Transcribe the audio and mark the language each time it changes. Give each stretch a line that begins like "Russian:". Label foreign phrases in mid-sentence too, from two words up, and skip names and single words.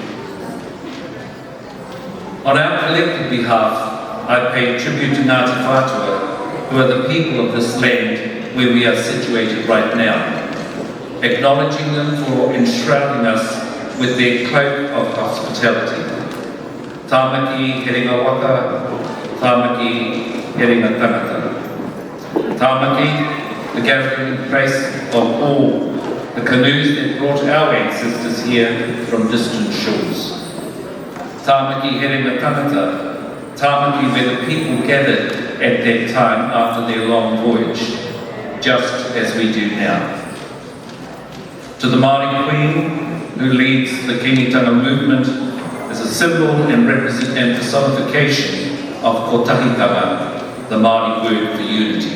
English: On our collective behalf, I pay tribute to Ngāti Whātua, who are the people of this land where we are situated right now, acknowledging them for enshrouding us with their cloak of hospitality.
Māori: Tāmaki heringa waka, tāmaki heringa tangata.
English: Tāmaki, the gathering place of all the canoes that brought our ancestors here from distant shores.
Māori: Tāmaki heringa tangata,
English: tāmaki where the people gathered at that time after their long voyage, just as we do now. To the Māori Queen, who leads the Kingitanga movement as a symbol and personification of kotahitanga, the Māori word for unity.